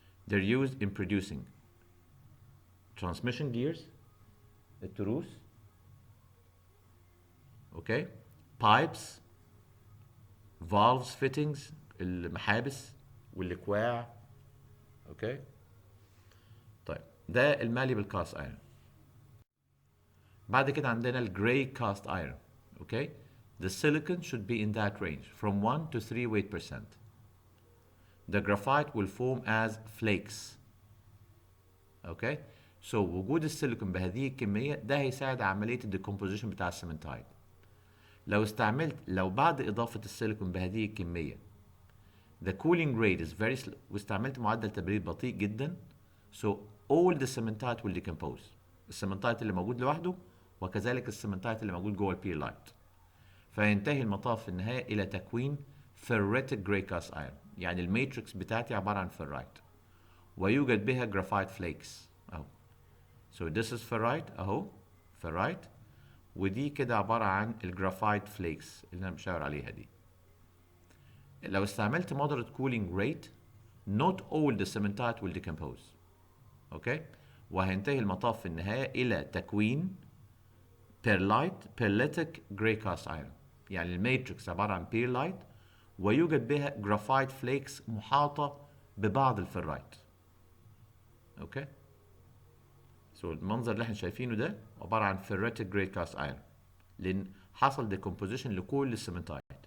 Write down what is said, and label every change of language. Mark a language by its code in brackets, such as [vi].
[en] They're used in producing transmission gears، [ar] التروس، اوكي، [en] pipes، valves fittings، [ar] المحابس والاكواع. اوكي، طيب ده الماليبل كاست ايرون. بعد كده عندنا الجراي كاست ايرون. [en] Okay, the silicon should be in that range from 1 to 3 weight%. The graphite will form as flakes. [ar] اوكي، سو وجود السيليكون بهذه الكميه ده هيساعد عمليه الديكومبوزيشن بتاع السيمنتايد. لو بعد اضافه السيليكون بهذه الكميه [en] the cooling rate is very slow [ar] واستعملت معدل تبريد بطيء جدا، [en] so all the cementite will decompose. [ar] السيمنتايت اللي موجود لوحده وكذلك السيمنتايت اللي موجود جوه البيرلايت، فينتهي المطاف في النهايه الى تكوين [en] ferritic gray cast iron، [ar] يعني الماتريكس بتاعتي عباره عن فيرايت ويوجد بها جرافايت فليكس اهو. [en] so this is ferrite [ar] اهو، ferrite، ودي كده عباره عن الجرافايت فليكس اللي انا بشاور عليها دي. لو استعملت [en] moderate cooling rate not all the cementite will decompose. [ar] اوكي، وهينتهي المطاف في النهايه الى تكوين بيرليتيك جراي كاست ايرون، يعني الماتريكس عباره عن بيرلايت ويوجد بها جرافايت فليكس محاطه ببعض الفرايت. اوكي، سو المنظر اللي احنا شايفينه ده عباره عن [en] ferritic gray cast iron [ar] لان حصل ديكومبوزيشن لكل السيمنتايت.